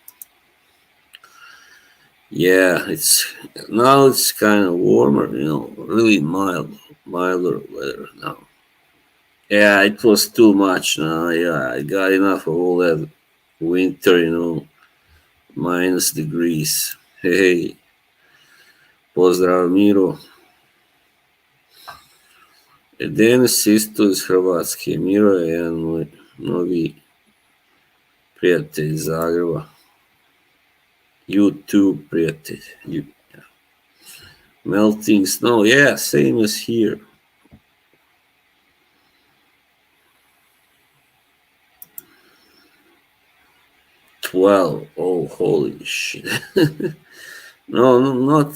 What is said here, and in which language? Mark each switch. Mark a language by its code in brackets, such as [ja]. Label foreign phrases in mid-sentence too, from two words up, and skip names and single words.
[en] Yeah, it's kind of warmer, really milder weather now. Yeah, it was too much now. Yeah, I got enough of all that winter, minus degrees. [hr] Hey, pozdrav Miro. Danas isto iz Hrvatske. Miro je jedan moj novi prijatelj iz Zagreba. YouTube prijatelj. [en] Melting snow. Yeah, same as here. 12. Oh, holy shit. No, no, not.